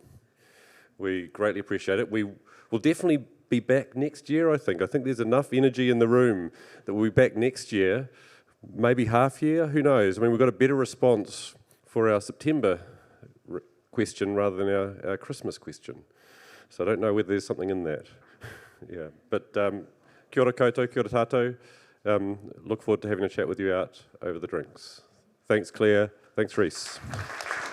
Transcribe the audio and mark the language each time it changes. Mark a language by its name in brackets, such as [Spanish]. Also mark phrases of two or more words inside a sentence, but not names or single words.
[English] We greatly appreciate it. We will definitely be back next year, I think. I think there's enough energy in the room that we'll be back next year, maybe half year, who knows? I mean, we've got a better response for our September question rather than our Christmas question. So I don't know whether there's something in that. Yeah, but [Māori] kia ora koutou, kia ora tātou. [English] Look forward to having a chat with you out over the drinks. Thanks, Claire. Thanks, Reese.